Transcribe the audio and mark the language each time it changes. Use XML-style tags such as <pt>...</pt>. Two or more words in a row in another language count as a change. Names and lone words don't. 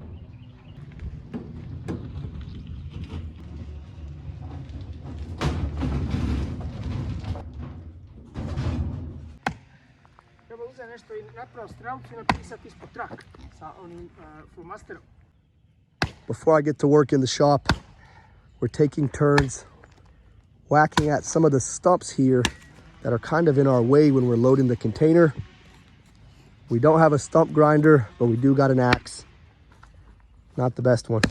<bs>Treba uzeti nešto i napravo strelcu i napisati ispod trak sa onim flamasterom.</bs> <en>Before I get to work in the shop, we're taking turns whacking at some of the stumps here that are kind of in our way when we're loading the container. We don't have a stump grinder, but we do got an axe. Not the best one.</en>